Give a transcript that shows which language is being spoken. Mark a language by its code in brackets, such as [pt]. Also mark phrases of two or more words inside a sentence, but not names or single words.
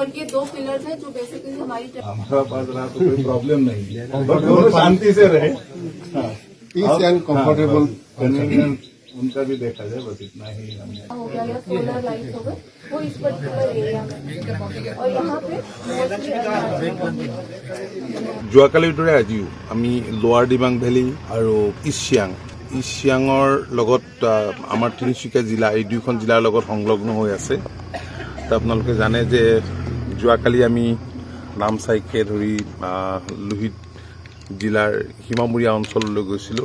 [hi] और ये 2 पिलर्स हैं जो बेसिकली हमारी हमारा पास रहा तो कोई प्रॉब्लम नहीं है, बस दोनों शांति से रहे, [en] peace and comfortable [hi] उनका भी देखा जाए, बस इतना ही हमने हो गया। या [en] solar light [hi] हो गए वो इस [en] particular area [hi] में, और यहाँ पे [as] যোৱাকালিৰ দৰে আজিও আমি লোৱাৰ ডিমাং ভেলী আৰু ইষ্ট চিয়াঙৰ লগত আমাৰ তিনিচুকীয়া জিলা, এই দুইখন জিলাৰ লগত সংলগ্ন হৈ আছে। আপোনালোকে জানে যে যোৱাকালি আমি নামচাইকে ধৰি লোহিত জিলাৰ সীমামূৰীয়া অঞ্চললৈ গৈছিলোঁ।